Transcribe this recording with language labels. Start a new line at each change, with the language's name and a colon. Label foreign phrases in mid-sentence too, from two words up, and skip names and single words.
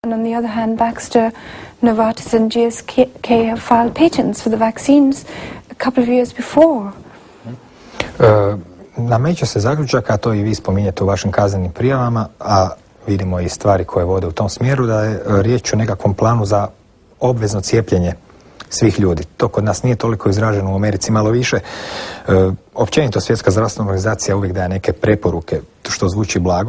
English: and on the other hand, Baxter, Novartis and GSK have filed patents for the vaccines a couple of years before.
Croatian: Nameće se zaključak, a to i vi spominjete u vašim kaznenim prijavama, a vidimo i stvari koje vode u tom smjeru, da je riječ o nekakvom planu za obvezno cijepljenje svih ljudi. To kod nas nije toliko izraženo, u Americi malo više. Općenito Svjetska zdravstvena organizacija uvijek daje neke preporuke, što zvuči blago.